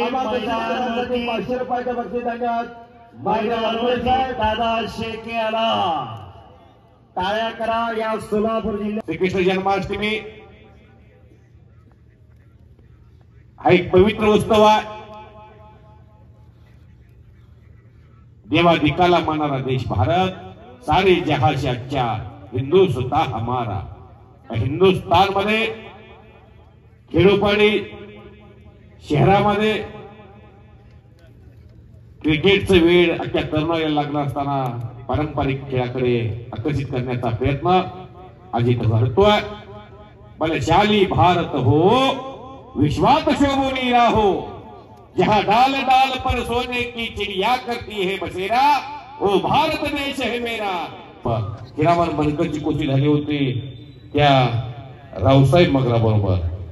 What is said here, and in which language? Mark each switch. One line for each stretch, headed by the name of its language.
Marathi: 500 रुपयाचं बक्षीस धन्यवाद. दादा शेके आला, टाळ्या करा. या सोलापूर जिल्ह्यात श्रीकृष्ण जन्माष्टमी हा एक पवित्र उत्सव आहे. देवाधिकाला मानणारा देश भारत,
Hindi: सारे जहां से अच्छा हिंदुस्तान हमारा.
Marathi: हिंदुस्तान मध्ये खेडोपाडी शहरामध्ये क्रिकेटचं वेळ अख्या तरुणाईला लागला असताना पारंपरिक खेळाकडे आकर्षित करण्याचा प्रयत्न आज इथं घडतोय. बलशाली भारत हो, विश्वात शोभूनी राहो,
Hindi: जहां डाल डाल पर सोने की चिड़िया करती है बसेरा, ओ भारत देश है मेरा.
Marathi: हिरामन बनकरची कोची झाली होती त्या रावसाहेब मगरा बरोबर.